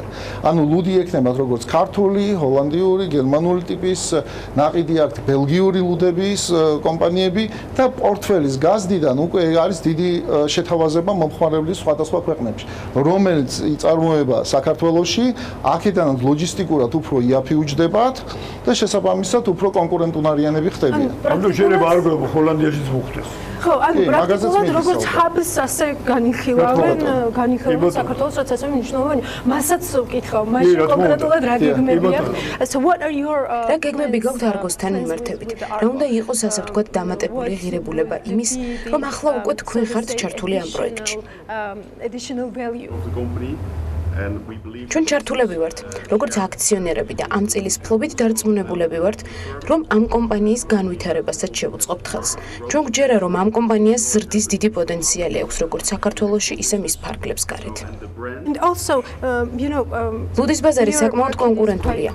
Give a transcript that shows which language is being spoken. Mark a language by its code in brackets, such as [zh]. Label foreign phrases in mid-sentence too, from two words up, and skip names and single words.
[ka] ანუ ლუდი ექნებათ როგორც ქართული, ჰოლანდიური, გერმანული ტიპის, ნაყიდი აქვთ ბელგიური ლუდების კომპანიები და პორტფელის გაზრდიდან უკვე არის დიდი შეთავაზება მომხმარებლის სხვადასხვა ქვეყნებში, რომელიც იწარმოება საქართველოში, აქედანაც ლოჯისტიკურად უფრო იაფიუჯდებათ და შესაბამისად უფრო კონკურენტუნარიანები ხდებიან. ამიტომ შეიძლება არ გვეუბო ჰოლანდიაშიც მოხდეს. ხო, ანუ პრაქტიკულად როგორც hubs ასე განიხილავენ საქართველოს, რაც ასევე მნიშვნელოვანია. მასაც ვკითხავ, მაშინ კონკრეტულად რა გეგმები აქვს? [en] So what are your [ka] რა გეგმები გაქვთ Argo-სთან მიმართებით? რა უნდა იყოს ასე ვთქვათ დამატებული ღირებულება იმის, რომ ახლა უკვე თქვენ ხართ ჩართული ამ პროექტში? [en] Additional value. [ka] ჩვენ ჩართულები ვართ, როგორც აქციონერები და ამ წილის ფლობით დარწმუნებულები ვართ, რომ ამ კომპანიის განვითარებასაც შევუწყობთ ხელს. ჩვენ გვჯერა, რომ ამ კომპანიას ზრდის დიდი პოტენციალი აქვს, როგორც საქართველოში, ისე მის ფარგლებს გარეთ. ლუდის ბაზარი საკმაოდ კონკურენტულია.